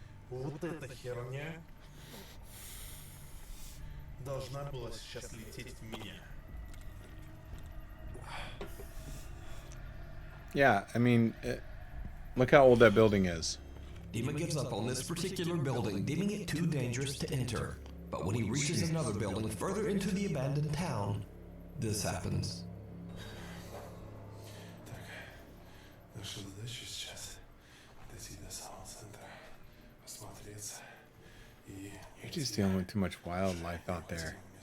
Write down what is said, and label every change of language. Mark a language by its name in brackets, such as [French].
[Russian] Вот эта херня должна была сейчас лететь в меня. [English] Yeah, I mean, look how old that building is. Dima gives up on this particular building, deeming it too dangerous to enter. But when he reaches another building further into the abandoned town, this happens. [Russian] Наша задача сейчас дойти до самого центра, осмотреться и... [English] You're just dealing with too much wildlife out there.